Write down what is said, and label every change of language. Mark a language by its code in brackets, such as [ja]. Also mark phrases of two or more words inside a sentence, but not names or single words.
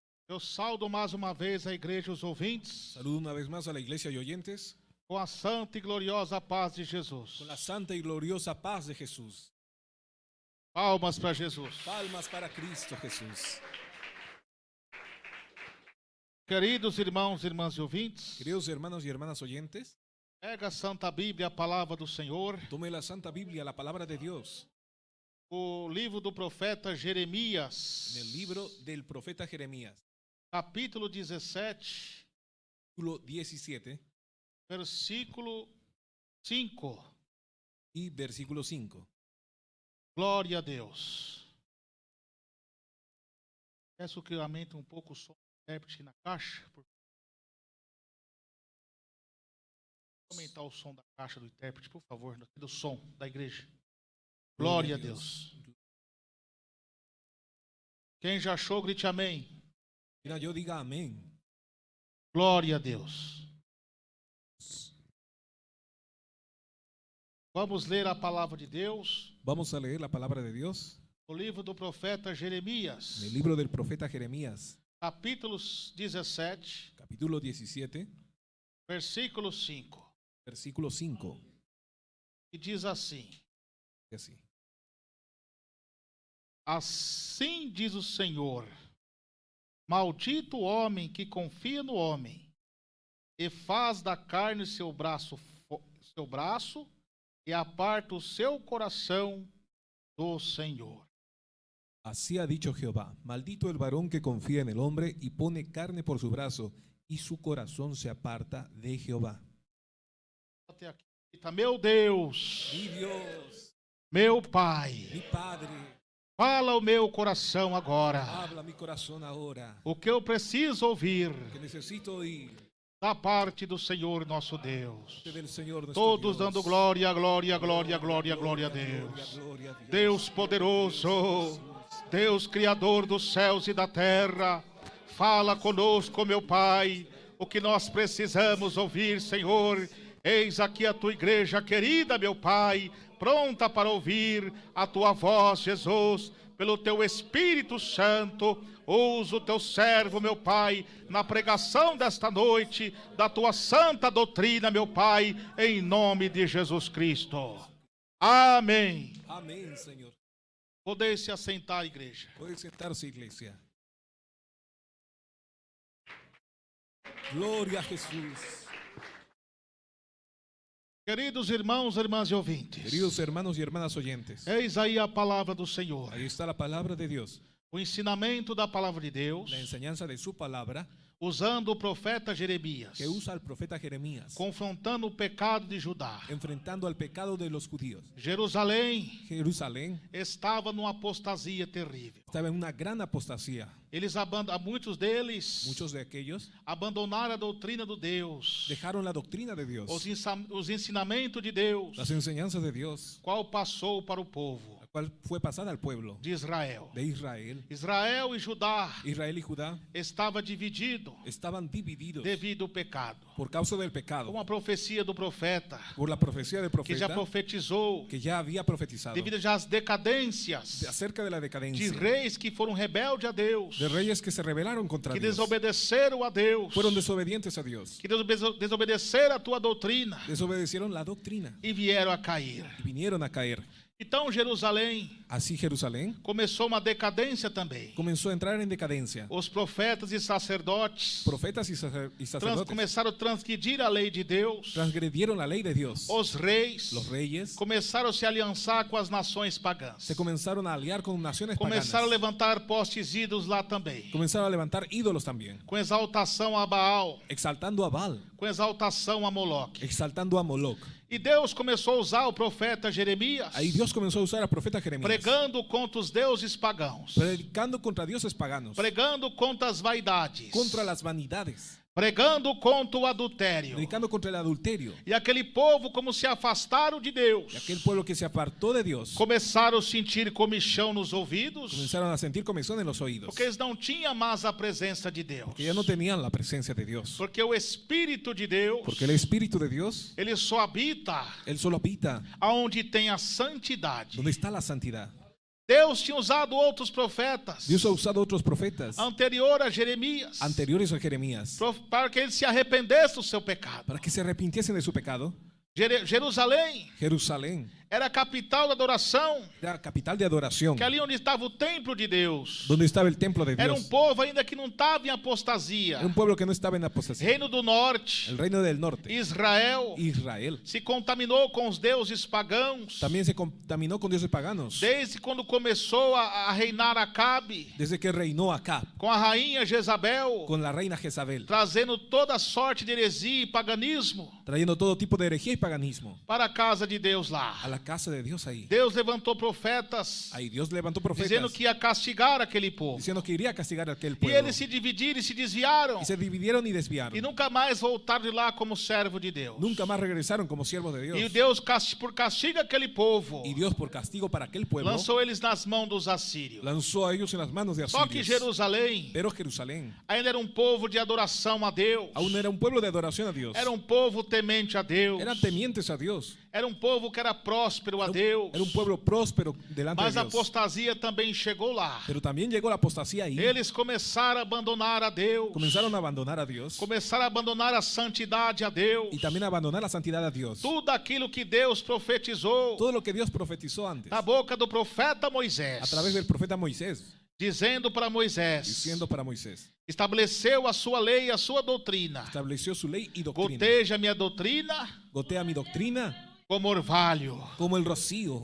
[pt] Eu saudo mais uma vez a igreja e os ouvintes [es] Saludo una vez más a la iglesia y oyentes [pt] com a santa e gloriosa paz de Jesus. [es] con la santa y gloriosa paz de Jesús. [pt] Palmas para Jesus. [es] Palmas para Cristo Jesús. [pt] Queridos irmãos e irmãs e ouvintes, [es] Queridos hermanos y hermanas oyentes, [pt] pega a Santa Bíblia, a palavra do Senhor, [es] tome la Santa Biblia, la palabra de Dios, [pt] o livro do profeta Jeremias, [es] en el libro del profeta Jeremías, [pt] capítulo 17, [es] capítulo 17 [pt] versículo 5. [es] y versículo 5. [pt] Glória a Deus. Peço que aumente um pouco o som do intérprete na caixa. Aumentar o som da caixa do intérprete, por favor, do som da igreja. Glória a Deus. Quem já achou, grite amém. [es] Mira, yo diga amén. [pt] Glória a Deus. Vamos ler a palavra de Deus [es] Vamos a leer la palabra de Dios [pt] no livro do profeta Jeremias, [es] en el libro del profeta Jeremías, [pt] capítulo 17, [es] capítulo 17, [pt] versículo 5. [es] versículo 5. [pt] E diz assim: [es] Y así. [pt] Assim diz o Senhor, maldito o homem que confia no homem e faz da carne seu braço e aparta o seu coração do Senhor. [es] Así ha dicho Jehová, maldito el varón que confía en el hombre y pone carne por su brazo y su corazón se aparta de Jehová. [pt] Até aqui. Meu Deus, [es] Mi Dios, [pt] meu Pai, [es] mi Padre, [pt] fala o meu coração agora. [es] habla mi corazón ahora, [pt] O que eu preciso ouvir [es] que necesito oír [pt] da parte do Senhor nosso Deus. [es] del Señor nuestro [pt] Todos [es] Dios. [pt] dando glória, glória, glória, glória, glória a Deus. [es] Gloria a Dios. [pt] Deus poderoso, Deus criador dos céus e da terra, fala conosco, meu Pai, o que nós precisamos ouvir, Senhor. Eis aqui a tua igreja querida, meu Pai, pronta para ouvir a tua voz, Jesus, pelo teu Espírito Santo. Usa o teu servo, meu Pai, na pregação desta noite, da tua santa doutrina, meu Pai, em nome de Jesus Cristo. Amém. [es] Amén, Señor. [pt] Podeis se assentar, igreja. [es] Puede sentarse, iglesia. Gloria a Jesús. [pt] Queridos irmãos, irmãs e ouvintes, [es] Queridos hermanos y hermanas oyentes, [pt] eis aí a palavra do Senhor. [es] ahí está la palabra de Dios, [pt] O ensinamento da palavra de Deus, [es] la enseñanza de su palabra [pt] usando o profeta Jeremias, [es] que usa el profeta Jeremías, [pt] confrontando o pecado de Judá. [es] enfrentando al pecado de los judíos. [pt] Jerusalém [es] Jerusalén [pt] estava numa apostasia terrível. [es] estaba en una gran apostasía. [pt] Muitos deles [es] Muchos de aquellos [pt] abandonaram a doutrina do Deus, [es] dejaron la doctrina de Dios, [pt] os ensinamentos de Deus, [es] las enseñanzas de Dios, [pt] qual passou para o povo [es] la cual fue pasada al pueblo [pt] de Israel. [es] de Israel. [pt] Israel e Judá [es] Israel y Judá [pt] estava dividido [es] estaban divididos [pt] devido ao pecado. [es] por causa del pecado, [pt] Uma profecia do profeta [es] por la profecía del [pt] que já [es] profeta [pt] profetizou [es] que ya había profetizado [pt] devido já às decadências [es] acerca de la de decadencia [pt] reis que foram rebeldes a Deus, [es] de reyes que se rebelaron contra [pt] que [es] Dios, [pt] desobedeceram a Deus, [es] fueron desobedientes a Dios, [pt] que desobedeceram a tua doutrina [es] desobedecieron la doctrina [pt] e vieram a cair. [es] y vinieron a caer. [pt] Então Jerusalém [es] Así Jerusalén [pt] começou uma decadência também. [es] comenzó a entrar en decadencia. [pt] Os profetas e sacerdotes [es] Profetas y sacerdotes [pt] começaram a transgredir a lei de Deus. [es] transgredieron la ley de Dios. [pt] Os reis [es] Los reyes [pt] começaram a se aliançar com as nações pagãs. [es] se comenzaron a aliar con naciones [pt] Começaram a [es] paganas. [pt] levantar postes ídolos lá também, [es] Comenzaron a levantar ídolos también, [pt] com exaltação a Baal, [es] exaltando a Baal, [pt] com exaltação a Moloque. [es] exaltando a Moloch. [pt] E Deus começou a usar o profeta Jeremias, [es] Ahí Dios comenzó a usar al profeta Jeremías, [pt] pregando contra os deuses pagãos, [es] predicando contra dioses paganos, [pt] pregando contra as vaidades, [es] contra las vanidades, [pt] pregando contra o adultério. [es] predicando contra el adulterio. [pt] E aquele povo, como se afastaram de Deus, [es] Y aquel pueblo que se apartó de Dios [pt] começaram a sentir comichão nos ouvidos, [es] comenzaron a sentir comezón en los oídos, [pt] porque eles não tinham mais a presença de Deus. [es] porque ya no tenían la presencia de Dios. [pt] Porque o Espírito de Deus, [es] Porque el Espíritu de Dios, [pt] ele só habita [es] Él solo habita [pt] aonde tem a santidade. [es] donde está la santidad. [pt] Deus tinha usado outros profetas [es] Dios ha usado otros profetas [pt] anterior a Jeremias [es] anteriores a Jeremías [pt] para que ele se arrependesse do seu pecado. [es] para que se arrepintiesen de su pecado. [pt] Jerusalém [es] Jerusalén [pt] era a capital da adoração, [es] era capital de adoración, [pt] que ali onde estava o templo de Deus. [es] donde estaba el templo de [pt] Era [es] Dios. [pt] povo ainda que não estava em apostasia. [es] Era un pueblo que no estaba en apostasía. [pt] Reino do Norte, [es] El reino del norte, [pt] Israel, [es] Israel, [pt] se contaminou com os deuses pagãos. [es] también se contaminó con dioses paganos. [pt] Desde quando começou a reinar Acabe, [es] Desde que reinó Acab [pt] com a rainha Jezabel, [es] con la reina Jezabel, [pt] trazendo toda sorte de heresia e paganismo [es] trayendo todo tipo de herejía y paganismo [pt] para a casa de Deus lá. [es] a la casa de Dios ahí. [pt] Deus levantou profetas [es] Ahí Dios levantó [pt] dizendo [es] profetas [pt] que ia castigar aquele povo. [es] diciendo que iría a castigar a aquel [pt] E [es] pueblo. [pt] eles se dividiram e se desviaram [es] Y se dividieron y desviaron. [pt] e nunca mais voltaram de lá como servo de Deus. [es] Nunca más regresaron como siervos de [pt] E [es] Dios. [pt] Deus, por castigo aquele povo, [es] Y Dios, por castigo para aquel pueblo, [pt] lançou eles nas mãos dos assírios. [es] lanzó a ellos en las manos de [pt] Só que [es] asirios. [pt] Jerusalém [es] Pero Jerusalén [pt] ainda era povo de adoração a Deus. [es] aún era un pueblo de adoración a Dios. [pt] Era povo temente a Deus. [es] Eran temientes a Dios. [pt] Era povo que era próspero a Deus. [es] Era un pueblo próspero delante [pt] Mas [es] de [pt] a [es] Dios. [pt] apostasia também chegou lá. [es] Pero también llegó la apostasía ahí. [pt] Eles começaram a abandonar a Deus. [es] Comenzaron a abandonar a Dios. [pt] Começaram a abandonar a santidade a Deus. [es] Y también a abandonar la santidad a Dios. [pt] Tudo aquilo que Deus profetizou [es] Todo lo que Dios profetizó antes. [pt] na boca do profeta Moisés. [es] A través del profeta Moisés. [pt] Dizendo para Moisés. [es] Diciendo para Moisés. [pt] Estabeleceu a sua lei e a sua doutrina. [es] Estableció su ley y doctrina. [pt] Goteja minha doutrina [es] Gotea mi doctrina [pt] como orvalho. [es] como el rocío.